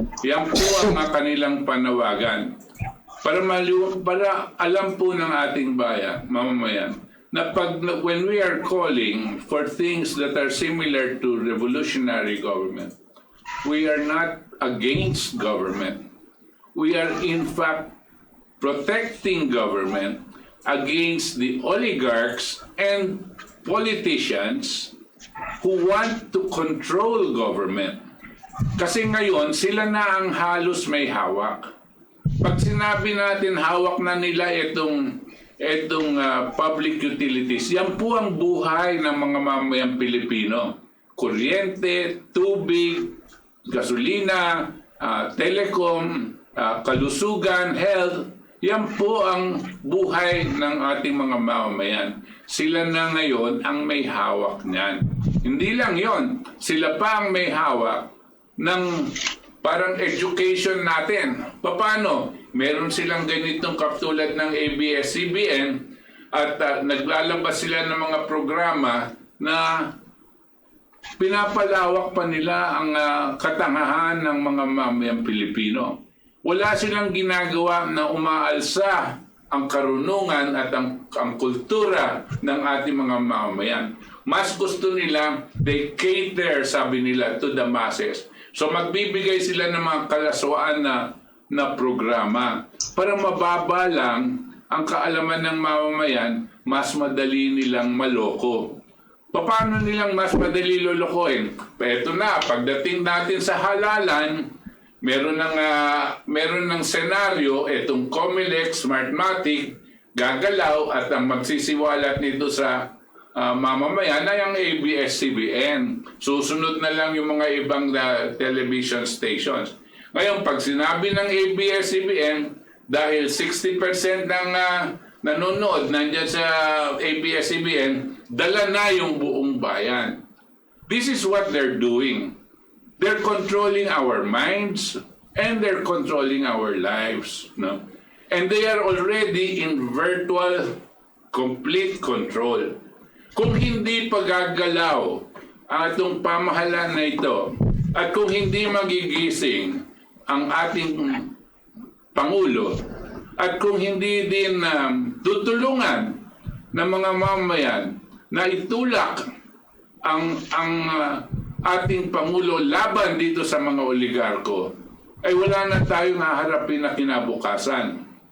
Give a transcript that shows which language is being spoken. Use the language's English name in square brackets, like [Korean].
[Filipino] Yan po ang mga kanilang panawagan. [English] Para alam po ng ating mamamayan na when we are calling for things that are similar to revolutionary government, we are not against government. We are in fact protecting government against the oligarchs and politicians who want to control government. [Filipino] Kasi ngayon, sila na ang halos may hawak. Pag sinabi natin hawak na nila itong public utilities, yan po ang buhay ng mga mamayang Pilipino. Kuryente, tubig, gasolina, telecom, kalusugan, health, yan po ang buhay ng ating mga mamamayan. Sila na ngayon ang may hawak niyan. Hindi lang yon, sila pa ang may hawak ng parang education natin. Paano? Meron silang ganitong katulad ng ABS-CBN at naglalabas sila ng mga programa na pinapalawak pa nila ang katangahan ng mga mamayang Pilipino. Wala silang ginagawa na umaalsa ang karunungan at ang kultura ng ating mga mamamayan. Mas gusto nila, [English] they cater, [Filipino] sabi nila, [English] to the masses. [Filipino] So magbibigay sila ng mga kalaswaan na programa para mababa lang ang kaalaman ng mamamayan, mas madali nilang maloko. Paano nilang mas madali lolokohin? Ito na, pagdating natin sa halalan, meron ng senaryo, itong Comelec, Smartmatic, gagalaw at ang magsisiwalat nito sa mamamayan ay ang ABS-CBN. Susunod na lang yung mga ibang television stations. Ngayon, pag sinabi ng ABS-CBN, dahil 60% ng nanonood nandyan sa ABS-CBN, dala na yung buong bayan. [English] This is what they're doing. They're controlling our minds and they're controlling our lives. No? And they are already in virtual complete control. [Filipino] Kung hindi pagagalaw ang atong pamahalaan na ito at kung hindi magigising ang ating Pangulo at kung hindi din tutulungan ng mga mamayan na itulak ang ating Pangulo laban dito sa mga oligarko, ay wala na tayong haharapin na kinabukasan.